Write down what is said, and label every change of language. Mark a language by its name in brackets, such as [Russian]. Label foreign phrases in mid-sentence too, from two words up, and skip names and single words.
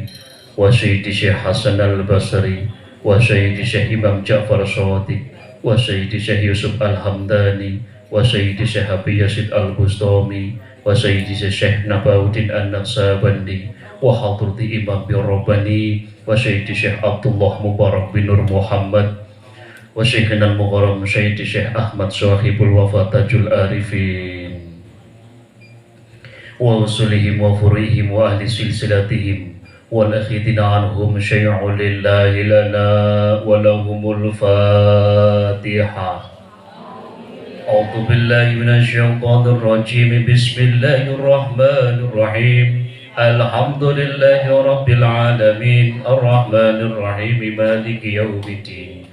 [Arabic] والشيخ حسن البصري والشيخ الإمام جعفر الصادق والشيخ يوسف الهمداني والشيخ حبيب أبي يزيد البسطامي والشيخ بهاء الدين النقشبندي وحضرة الإمام الرباني والشيخ عبد الله مبارك بن نور محمد وشيخنا المكرم الشيخ أحمد صاحب الوفا تاج العارفين وأصولهم وفروعهم وأهل سلسلتهم والآخذين عنهم شيء لله لنا ولهم الفاتحة. أعوذ بالله من الشيطان الرجيم. بسم الله الرحمن الرحيم. الحمد لله رب العالمين الرحمن الرحيم مالك يوم الدين.